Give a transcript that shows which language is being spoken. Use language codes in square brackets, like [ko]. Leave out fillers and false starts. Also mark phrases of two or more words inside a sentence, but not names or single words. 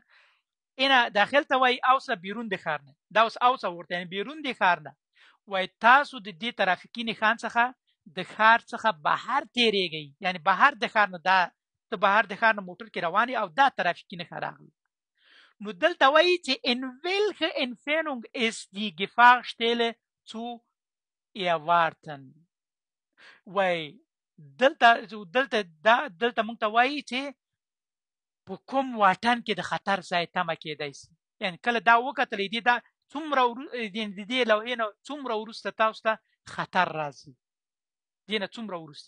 [ps] اینا داخل ته وایي außer بیرون د ښار نه، دا اوس Außenort یعنې بیرون د ښار نه. وایي تاسو د دې ترافیکي نښان څخه د ښار څخه بهر تېرېږئ، یعنې بهر د ښار نه، دا ته بهر د ښار نه موټر کې روان یې او دا ترافیکي نښه راغله. نو دلته وایي چې [de] in welcher Entfernung ist die Gefahrstelle zu erwarten. [ps] وایي دلته موږ ته وایي چې په کوم واټن کې د خطر ځای تمه کېدی شي. یعنې کله دا وکتلی دې دا څومره د دې لوحې نه څومره وروسته تاسو ته خطر راځي، دې نه څومره وروسته.